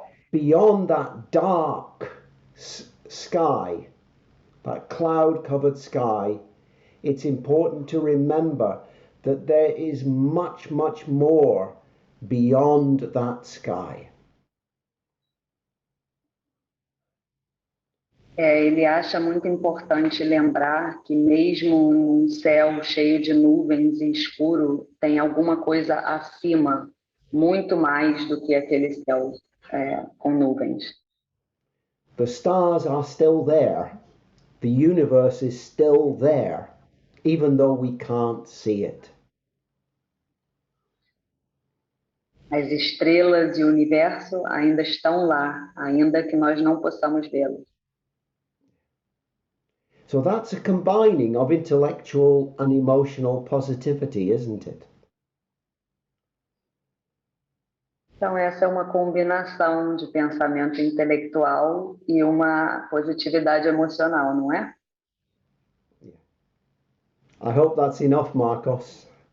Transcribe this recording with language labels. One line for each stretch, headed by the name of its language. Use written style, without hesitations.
English: Beyond that dark sky, that cloud-covered sky, it's important to remember that there is much, much more beyond that sky.
Portuguese: Ele acha muito importante lembrar que mesmo num céu cheio de nuvens e escuro, tem alguma coisa acima, muito mais do que aquele céu com nuvens.
English: The stars are still there. The universe is still there, even though we can't see it.
Portuguese: As estrelas e o universo ainda estão lá, ainda que nós não possamos vê-los.
English: So that's a combining of intellectual and emotional positivity, isn't it?
Portuguese: Então, essa é uma combinação de pensamento intelectual e uma positividade emocional, não é?
English: I hope that's enough, Marcos.